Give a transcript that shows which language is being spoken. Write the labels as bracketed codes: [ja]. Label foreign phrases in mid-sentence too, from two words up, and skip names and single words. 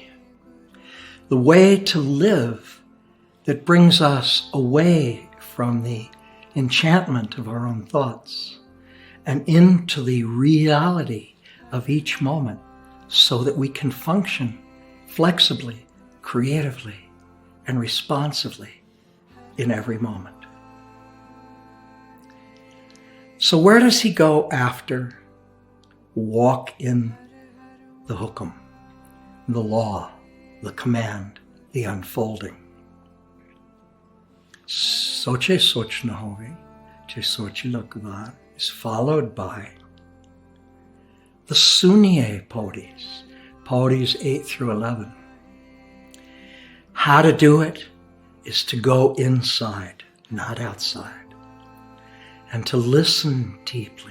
[en] The way to live that brings us away from the enchantment of our own thoughts and into the reality of each moment so that we can function flexibly, creatively, and responsively in every moment. So where does he go after walk in the hukam, the law, the command, the unfolding? [pa] ਸੋਚੈ ਸੋਚਿ ਨ ਹੋਵਈ ਜੇ ਸੋਚੀ ਲਖ ਵਾਰ [en] is followed by the Sunniye Podis, Podis 8 through 11. How to do it is to go inside, not outside, and to listen deeply.